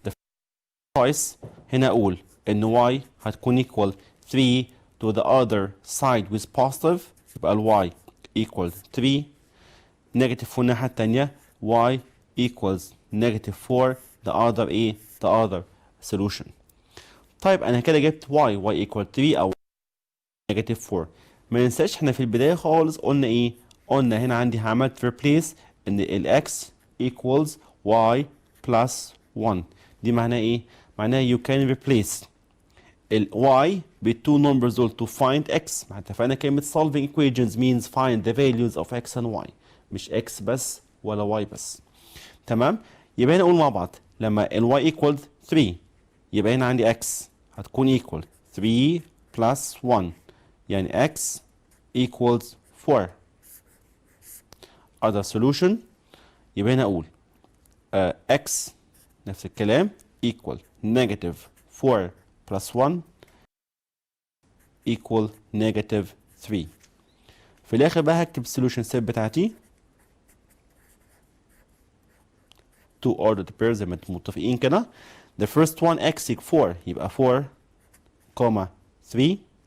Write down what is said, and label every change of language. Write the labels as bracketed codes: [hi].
[en] The choice [ar] هنا أقول إن [en] y هتكون equal 3 to the other side with positive يبقى ال y equals 3 negative [ar] في الناحية التانية [en] y equals negative 4 the other solution. [ar] طيب أنا كده جبت y equal 3 أو negative 4. ما ننساش احنا في البداية خالص قلنا ايه؟ قلنا هنا عندي عملت replace ان ال [en] x equals y plus 1. [ar] دي معناها ايه؟ معناها [en] you can replace ال y [ar] بالتو [en] numbers دول to find x. [ar] ما اتفقنا كلمة [en] solving equations means find the values of x and y مش x بس ولا y بس. [ar] تمام؟ يبقى هنا نقول مع بعض لما ال y equals 3 يبقى هنا عندي x هتكون [en] equal 3 plus 1 [ar] يعني [en] x equals 4. other solution [ar] يبقى هنا أقول [en] x [ar] نفس الكلام [en] equal negative 4 plus 1 equal negative 3. [ar] في الآخر بقى هكتب solution set بتاعتي [en] two ordered pairs [ar] زي ما انتم متفقين كده. [en] the first one x equal 4 [ar] يبقى [en] 4 comma 3.